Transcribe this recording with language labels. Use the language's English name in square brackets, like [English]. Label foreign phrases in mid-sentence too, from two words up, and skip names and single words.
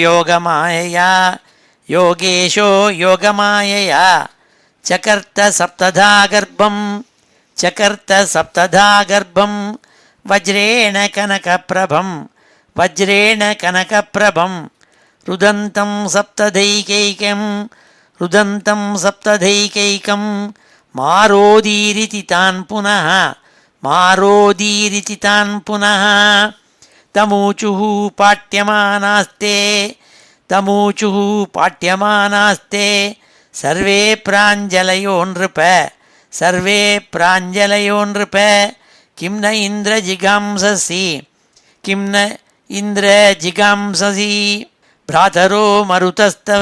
[Sanskrit] योगमायया चकर्त सप्तधा गर्भं वज्रेण कनकप्रभं रुदन्तं सप्तधैकैकं मारोदीरिति तान् पुनः तमूचुः पाट्यमानास्ते तमूचुः पाट्यमानास्ते सर्वे प्राञ्जलयो नृप सर्वे प्राञ्जलयो नृप किम् न इन्द्र जिघांससि किम् न इन्द्र जिघांससि भ्रातरो मरुतस्तव